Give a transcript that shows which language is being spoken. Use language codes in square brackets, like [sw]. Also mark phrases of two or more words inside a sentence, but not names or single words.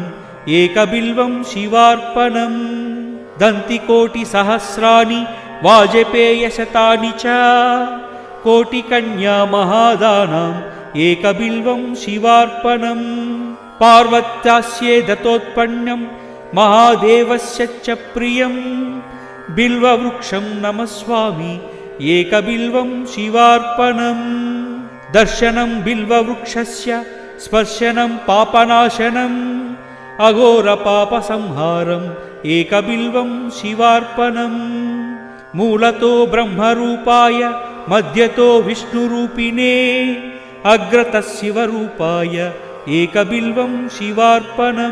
[sa] एकबिल्वं शिवार्पणम् दन्तिकोटिसहस्राणि वाजपेयशतानि च कोटिकन्या महादानाम् एकबिल्वं शिवार्पणम् पार्वत्यास्ये दत्तोत्पन्नं महादेवस्य च प्रियम् बिल्ववृक्षं नमस्वामि एकबिल्वं शिवार्पणम् दर्शनं बिल्ववृक्षस्य स्पर्शनं पापनाशनम् అఘోర పాప సంహారం ఏకబిల్వం శివార్పణం. మూలతో బ్రహ్మరూపాయ మధ్యతో విష్ణురూపిణే అగ్రత శివరూపాయ ఏకబిల్వం శివార్పణం.